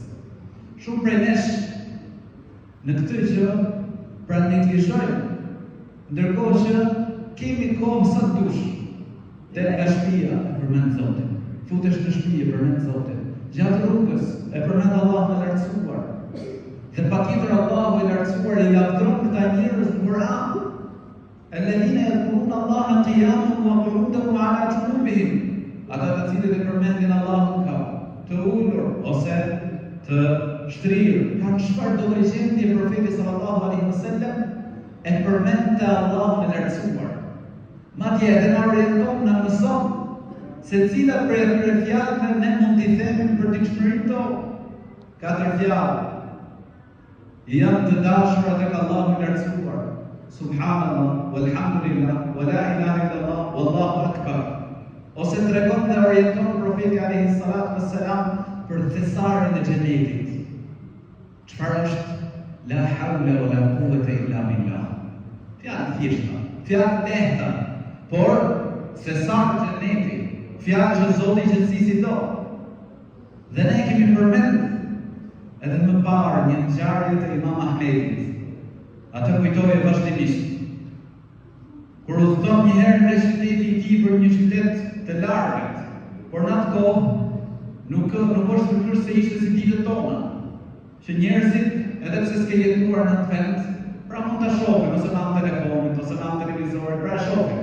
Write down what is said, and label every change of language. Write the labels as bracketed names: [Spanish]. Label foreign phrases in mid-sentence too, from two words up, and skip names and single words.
[Albanian] Shumë prej nesh në këtë gjë pra neglizhojmë, ndërkohë që kemi kohë sa dush te nga shtëpia e përmend Zotin, futesh në shtëpi e përmend Zotin, gjatë rrugës e përmend Allahun e lartësuar. Dhe patjetër Allahu i lartësuar i lavdron këta njerëz në Kur'an. [Arabic] الذين يذكرون الله قياما وقعودا وعلى جنوبهم. [Albanian] Ata të cilët e përmendin Allahun ka të ulur ose të shtrirë. Pra çfarë do të gjendje profeti [Arabic] صلى الله عليه وسلم [Albanian] e përmendte Allahun e lartësuar. Madje edhe na orienton, na mëson se cilat prej atyre fjalëve ne mund t'i themi për dikshmërinë tonë. 4 fjalë janë të dashura tek Allahu i lartësuar. [Arabic] سبحان الله والحمد لله ولا إله إلا الله والله أكبر. [Albanian] Ose tregon dhe orienton profeti [Arabic] عليه الصلاة والسلام [Albanian] për thesarin e xhenetit. Çfarë është? [Arabic] لا حول ولا قوة إلا بالله. [Albanian] Fjalë thjeshta, fjalë lehta, por thesar i xhenetit, fjalë që Zoti i gjithësisë do. Dhe ne kemi përmend edhe më parë një ngjarje të Imam Ahmedit. Atë kujtoje vazhdimisht. Kur udhëton një herë në qytetin e tij për një qytet të largët, por në atë kohë nuk është përkryes se ishte si ditët tona, që njerëzit, edhe pse s'ke jetuar në atë vend, pra mund ta shohin ose në telefonin ose në televizorin, pra shohin.